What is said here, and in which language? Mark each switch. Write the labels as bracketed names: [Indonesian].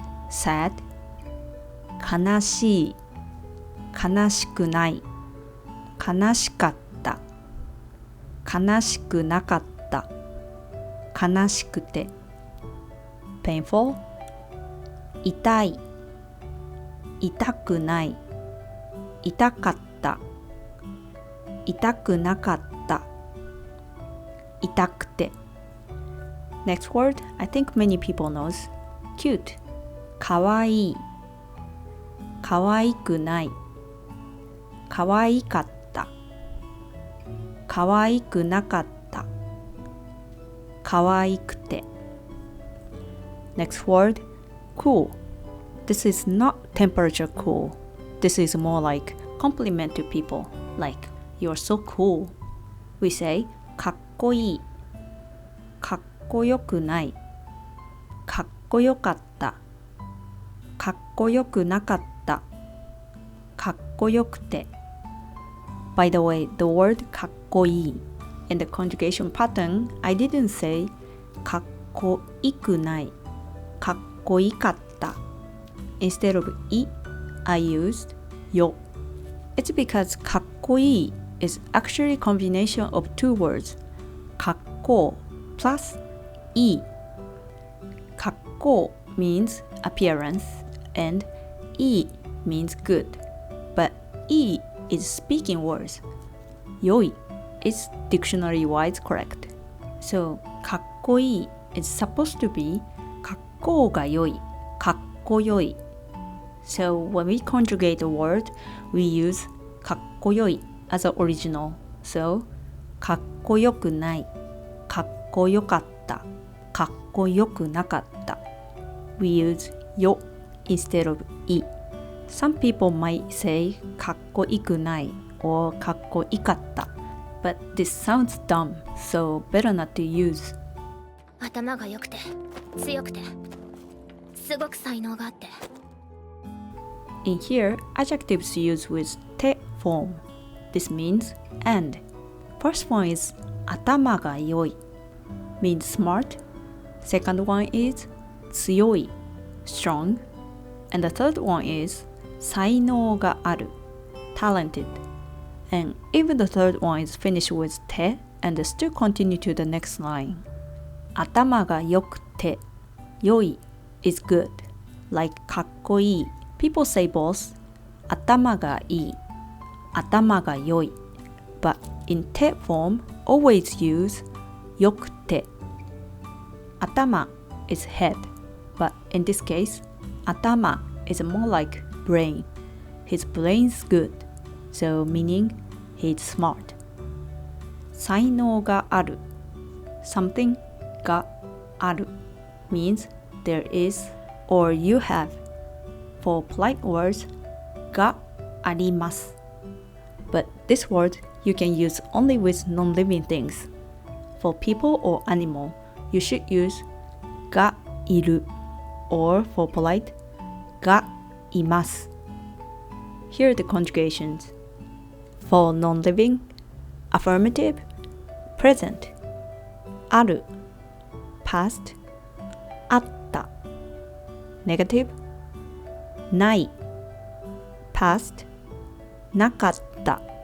[Japanese] Sad, 悲しい, 悲しくない, 悲しかった, 悲しくなかった, 悲しくて. Painful, 痛い, 痛くない, 痛かった, 痛くなかった, 痛くて. [English] Next word, I think many people knows. [Japanese] Cute, かわいい, かわいくない, かわいかった, かわいくなかった, かわいくて. [English] Next word, cool. This is not temperature cool. This is more like compliment to people, like you're so cool. [Japanese] We say かっこいい, かっこよくない, かっこよかった, かっこよくなかった, かっこよくて. [English] By the way, the word かっこいい in the conjugation pattern, I didn't say [Japanese] かっこいくない, かっこいかった. [English] Instead of I, I used yo. It's because かっこいい is actually a combination of two words, かっこ plusい. かっこ means appearance andい means good, but い is speaking words. 良い is dictionary-wise correct. So かっこいい is supposed to be [Japanese] かっこが良い、かっ [English] kakkoyoi. So when we conjugate a word, we use kakkoyoi as an original. [Japanese] So かっこよくない、かっこよかった、かっこよくなかった。 [English] We use よ instead of い。 Some people might say [Japanese] かっこいくない [English] or [Japanese] かっこいかった。 [English] But this sounds dumb, so better not to use. [Japanese] 頭が良くて強くてすごく才能があって。 [English] In here, adjectives used with て form. This means and. First one is [Japanese] 頭が良い [English] means smart. Second one is 強い strong. And the third one is [Japanese] 才能がある [English] talented. And even the third one is finished with て and still continue to the next line. [Japanese] 頭が良くて [English] 良い is good, like かっこいい. People say both [Japanese] 頭がいい頭が良い [English] but in て form always use [Japanese] よくて頭 [English] is head, but in this case 頭 is more like brain. His brain's good, so meaning he's smart. [Japanese] 才能がある [English] something がある means there is or you have. For polite words [Japanese] があります [English] but this word you can use only with non-living things. For people or animal, you should use [Japanese] がいる [English] or for polite [Japanese] がいます [English] Here are the conjugations. For non-living, affirmative, present ある past あった negative ない past なかった